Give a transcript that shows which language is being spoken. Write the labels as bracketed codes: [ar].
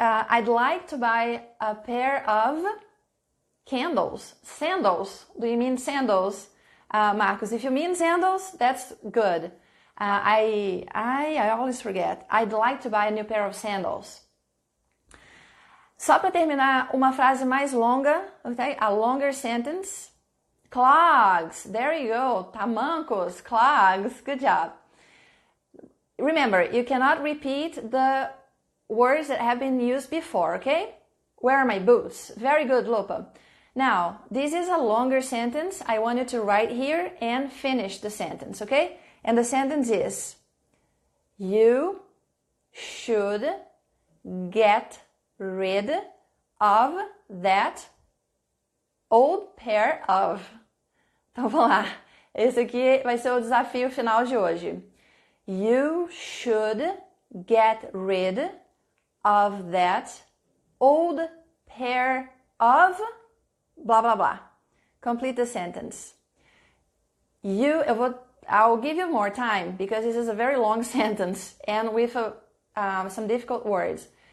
[en] I'd like to buy a pair of candles. Sandals. Do you mean sandals, Marcos? If you mean sandals, that's good. I always forget. I'd like to buy a new pair of sandals. [pt] Só para terminar, uma frase mais longa, okay? [en] A longer sentence. Clogs. There you go. Tamancos. Clogs. Good job. Remember, you cannot repeat the words that have been used before, okay? Where are my boots? Very good, Lupa. Now, this is a longer sentence. I want you to write here and finish the sentence, okay? And the sentence is, you should get rid of that old pair of. [pt] Então, vamos lá. Esse aqui vai ser o desafio final de hoje. [en] You should get rid of that old pair of blah, blah, blah. Complete the sentence. I'll give you more time because this is a very long sentence and with some difficult words.